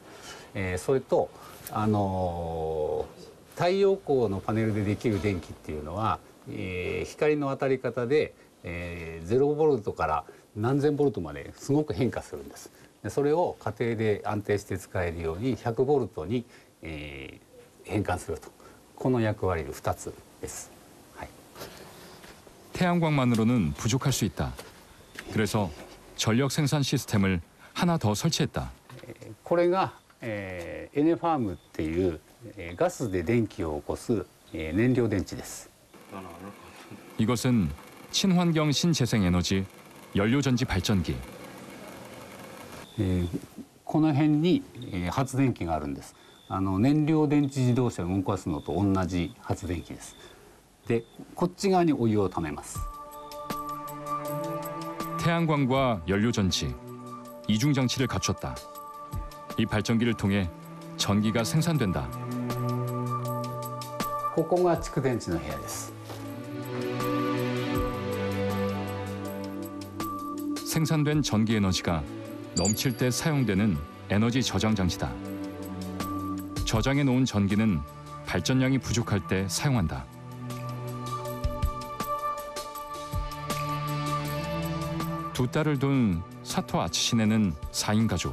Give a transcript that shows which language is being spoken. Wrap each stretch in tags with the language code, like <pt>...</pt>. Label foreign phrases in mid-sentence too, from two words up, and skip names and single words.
<ja>それと太陽光のパネルでできる電気っていうのは、光の当たり方で、0ボルトから何千ボルトまですごく変化するんです。でそれを家庭で安定して使えるように100ボルトに、変換すると、この役割2つです。はい、</ja> <ko>태양광만으로는 부족할 수 있다. 그래서 전력 생산 시스템을 하나 더 설치했다.</ko> <ja>これが、エネファームっていう、ガスで電気を起こす、燃料電池です。</ja> <ko>이것은 친환경 신재생 에너지 연료전지 발전기.</ko> <ja>この辺に、発電機があるんです。燃料電池自動車を動かすのと同じ発電機です。で、こっち側にお湯をためます。</ja> <ko>태양광과 연료전지, 이중 장치를 갖췄다. 이 발전기를 통해 전기가 생산된다. ここが蓄電池の部屋です。 생산된 전기 에너지가 넘칠 때 사용되는 에너지 저장 장치다. 저장해 놓은 전기는 발전량이 부족할 때 사용한다. 두 딸을 둔 사토 아츠시네는 4인 가족.</ko>